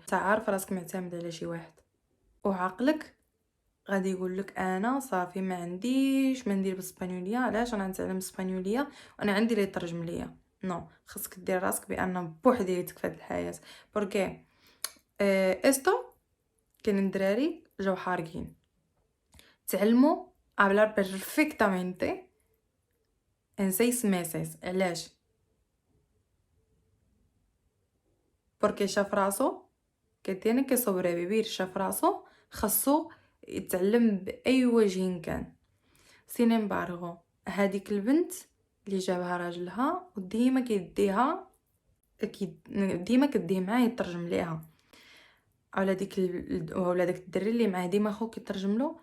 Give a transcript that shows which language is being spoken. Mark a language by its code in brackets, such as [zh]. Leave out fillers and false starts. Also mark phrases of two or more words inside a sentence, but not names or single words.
[ar] تا عارف راسك معتمد على شي واحد، وعقلك غادي يقول لك انا صافي ما عنديش ما ندير بالاسبانيوليه. علاش انا نتعلم الاسبانيوليه وانا عندي اللي يترجم ليا؟ نو، خصك دير راسك بان بوحديتك في هذه الحياه. [es] porque esto [ar] كاين الدراري جاو حارقين تعلموا [es] hablar perfectamente en 6 meses. [ar] علاش؟ [es] porque [ar] شاف راسو [es] que tiene que sobrevivir. [ar] شاف راسو خاصو يتعلم باي وجه كان. [es] sin embargo [ar] هذيك البنت اللي جابها راجلها وديما كيديها ديما كديه معاه يترجم ليها، ولا ديك ولا داك الدري اللي معاه ديما خوك يترجم له.